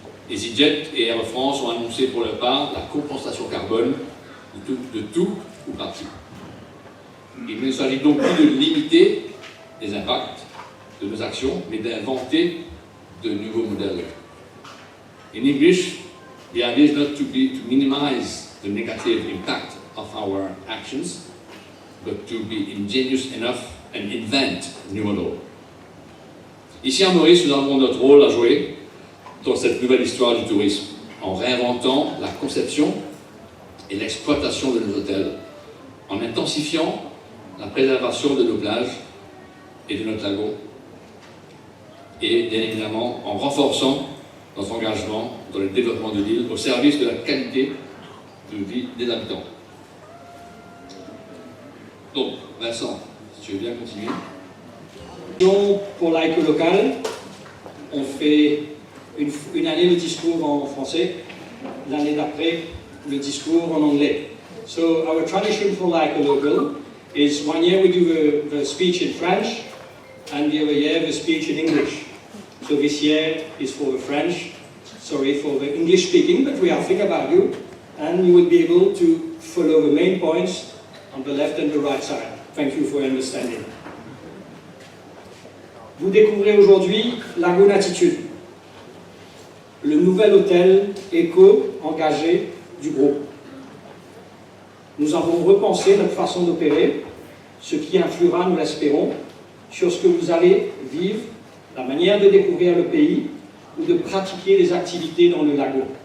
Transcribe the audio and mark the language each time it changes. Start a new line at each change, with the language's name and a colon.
French: EasyJet et Air France ont annoncé pour leur part la compensation carbone de tout ou partie. Il ne s'agit donc plus de limiter les impacts de nos actions, mais d'inventer de nouveaux modèles.
English: In English, the idea is not to minimize the negative impact of our actions, but to be ingenious enough and invent new models.
French: Ici à Maurice, nous avons notre rôle à jouer dans cette nouvelle histoire du tourisme, en réinventant la conception et l'exploitation de nos hôtels, en intensifiant la préservation de nos plages et de notre lagon, et bien évidemment en renforçant notre engagement dans le développement de l'île au service de la qualité de vie des habitants. Donc, Vincent, si tu veux bien continuer. Donc, pour Like a Local, on fait une année le discours en français, l'année d'après le discours en anglais.
English: So our tradition for Like a Local is 1 year we do the speech in French and the other year the speech in English. So this year is for the French, sorry for the English speaking, but we are thinking about you and you will be able to follow the main points on the left and the right side. Thank you for understanding.
French: Vous découvrez aujourd'hui Lagoon Attitude, le nouvel hôtel éco-engagé du groupe. Nous avons repensé notre façon d'opérer, ce qui influera, nous l'espérons, sur ce que vous allez vivre, la manière de découvrir le pays ou de pratiquer les activités dans le lagon.